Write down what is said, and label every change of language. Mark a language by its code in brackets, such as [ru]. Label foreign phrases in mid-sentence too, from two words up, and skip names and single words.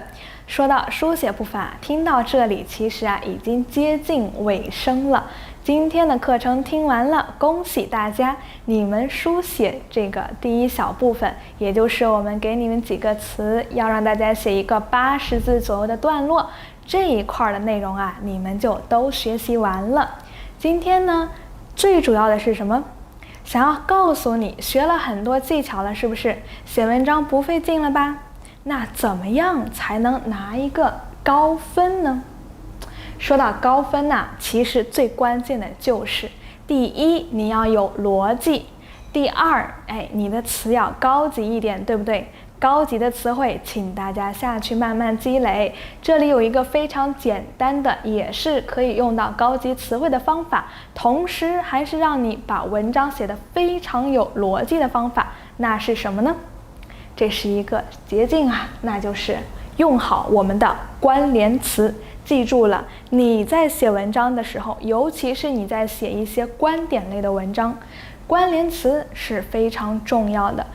[zh] 說到書寫部分啊，聽到這裡，其實啊，已經接近尾聲了。今天的課程聽完了，恭喜大家，你們書寫這個第一小部分，也就是我們給你們幾個詞，要讓大家寫一個80字左右的段落，這一塊的內容啊，你們就都學習完了。今天呢，最主要的是什麼？想要告訴你，學了很多技巧了，是不是？寫文章不費勁了吧？那怎麼樣才能拿一個高分呢？說到高分啊，其實最關鍵的就是第一，你要有邏輯；第二，你的詞要高級一點，對不對？高級的詞彙，請大家下去慢慢積累。這裡有一個非常簡單的，也是可以用到高級詞彙的方法，同時還是讓你把文章寫得非常有邏輯的方法。那是什麼呢？這是一個捷徑啊，那就是用好我們的關聯詞。記住了，你在寫文章的时候，尤其是你在寫一些觀點類的文章，關聯詞是非常重要的。